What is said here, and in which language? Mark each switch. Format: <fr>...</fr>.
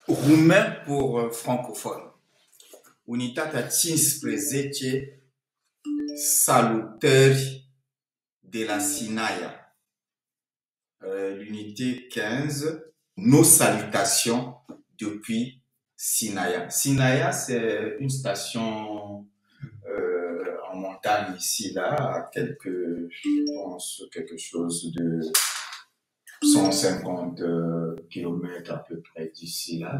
<fr>roumain pour francophone.</fr> <ro>Unitatea 15, salutări de la Sinaia.</ro> <fr>L'unité 15, nos salutations depuis Sinaia. Sinaia, c'est une station en montagne ici, là, à quelques, je pense, quelque chose de 150 km à peu près d'ici, là.</fr>